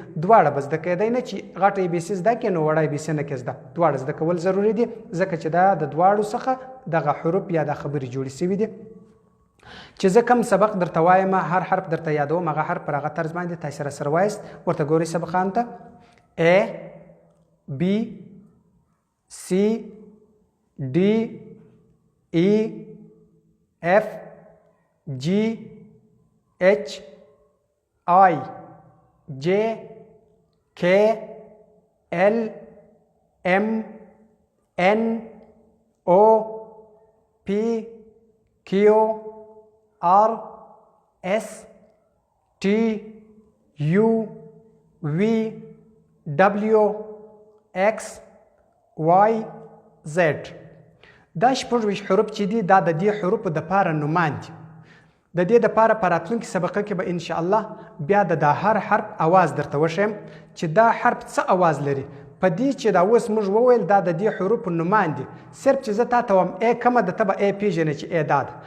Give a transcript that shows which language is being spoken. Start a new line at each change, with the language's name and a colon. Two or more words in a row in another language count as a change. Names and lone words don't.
Pashto: دواړه به زده کېدی نه چې غټه
English: A B C
Pashto: زده کړې نو وړه
English: A B C
Pashto: نه کې زده. دواړه زده کول ضروري دي، ځکه چې دا د دواړو څخه دغه حروف یا د خبرې جوړې سوي دي. چې زه کوم سبق درته وایم هر حرف درته یادوم، هغه حرف پر هغه طرز باندې تاسې سره وایست. ورته ګورئ سبقانو ته:
English: A B C D E F G H I J K L M N O P Q R S T U V W X Y Z.
Pashto: دا 26 حروف چې دي دا د دې حروفو دپاره نومان دي. د دې دپاره په راتلونکي سبقه کې به انشاءالله بیا د دا هر حرف اواز درته وښیم چې دا حرف څه اواز لري. په دې چې دا اوس موږ وویل دا د دې حروفو نومان دي، صرف چې زه تا ته وایم ای کومه ده، ته به ای پېژنې چې ای دا ده.